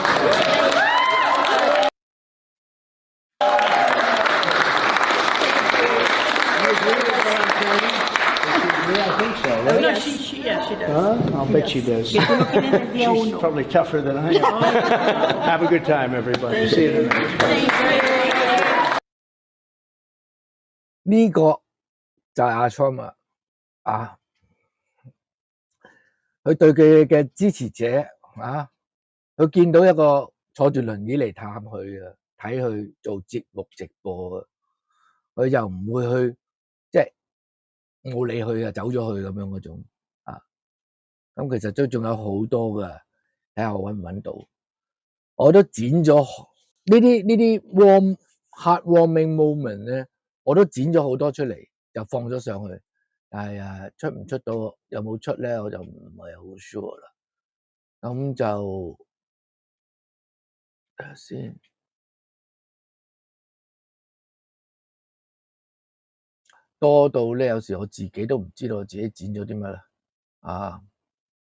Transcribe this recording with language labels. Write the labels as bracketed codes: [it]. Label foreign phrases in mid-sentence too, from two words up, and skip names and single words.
[en] Yeah, I think so. Oh, Right? no, she does. I'll bet she does. She's probably tougher than I am. Have a good time, everybody. See you tonight. [yue] 呢個就係阿 Trump 佢對佢嘅支持者佢見到一個坐住輪椅嚟探佢啊，睇佢做節目直播啊，佢就唔會去即係冇理佢走咗去咁樣嗰種咁其實都仲有好多噶，睇下我搵唔搵到，我都剪咗呢啲 [en] heartwarming moment [yue] 咧，我都剪咗好多出嚟，就放咗上去。但係出唔出到有冇出咧，我就唔係好 sure 啦。咁就睇下先，多到咧有時我自己都唔知道我自己剪咗啲乜啦。